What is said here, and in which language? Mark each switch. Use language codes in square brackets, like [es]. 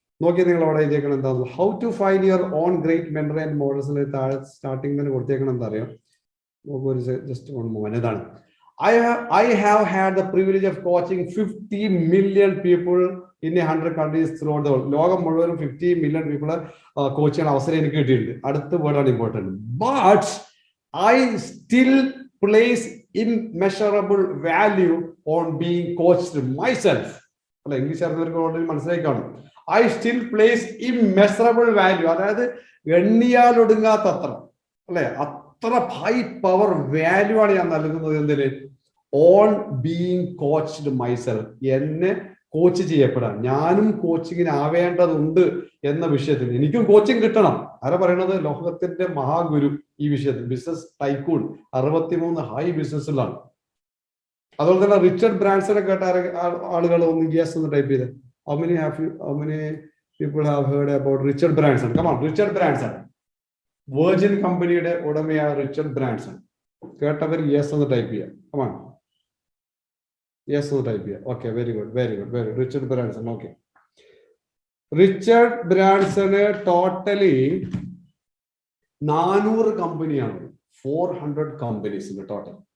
[ml] നോക്കി നിങ്ങൾ അവിടെ എഴുതിയേക്കണം എന്താ, [en] how to find your own great mentor and [ml] മോഡൽസിൽ താഴെ സ്റ്റാർട്ടിംഗ് തന്നെ കൊടുത്തേക്കണം. എന്താ അറിയാം? നോക്കൂ, ഒരു [en] Just one moment. ഇതാണ് I have had the privilege of coaching 50 million people in 100 countries throughout the world. [ml] ലോകം മുഴുവനും 50 million people കോച്ച് ചെയ്യാൻ അവസരം എനിക്ക് കിട്ടിയിട്ടുണ്ട്. അടുത്ത വേർഡാണ് important. [en] But I still place immeasurable value on being coached myself. [ml] അല്ല, ഇംഗ്ലീഷ് അറിഞ്ഞവർക്ക് ഓൾറെഡി മനസ്സിലായി കാണും. [en] I still place immeasurable value, [ml] അതായത് എണ്ണിയാലൊടുങ്ങാത്തത്ര അല്ലെ, അത്ര ഹൈ പവർ വാല്യൂ ആണ് ഞാൻ നൽകുന്നത് എന്തിന്? [en] On being coached myself. [ml] എന്നെ കോച്ച് ചെയ്യപ്പെടാൻ, ഞാനും കോച്ചിങ്ങിന് ആവേണ്ടതുണ്ട് എന്ന വിഷയത്തിൽ എനിക്കും കോച്ചിങ് കിട്ടണം. ആരാ പറയണത്? ലോകത്തിന്റെ മഹാഗുരു ഈ വിഷയത്തിൽ, ബിസിനസ് ടൈക്കൂൺ, 63 ഹൈ ബിസിനസ്സിലാണ്. അതുപോലെ തന്നെ റിച്ചർഡ് ബ്രാൻസനെ കേട്ട ആളുകൾ ഒന്ന് യെസ് എന്ന് ടൈപ്പ് ചെയ്ത്. [en] How many people have heard about Richard Branson? Come on, Richard Branson. [ml] Virgin കമ്പനിയുടെ ഉടമയായ റിച്ചർഡ് ബ്രാൻസൺ കേട്ടവർ യെസ് എന്ന് ടൈപ്പ് ചെയ്യാം. Come on. യെസ് ടൈപ്പ് ചെയ്യാം. [en] Okay, very good, very good, very good. Richard Branson. Okay, Richard ബ്രാൻസന് totally 400 കമ്പനിയാണ്, 400 കമ്പനീസിന്റെ total.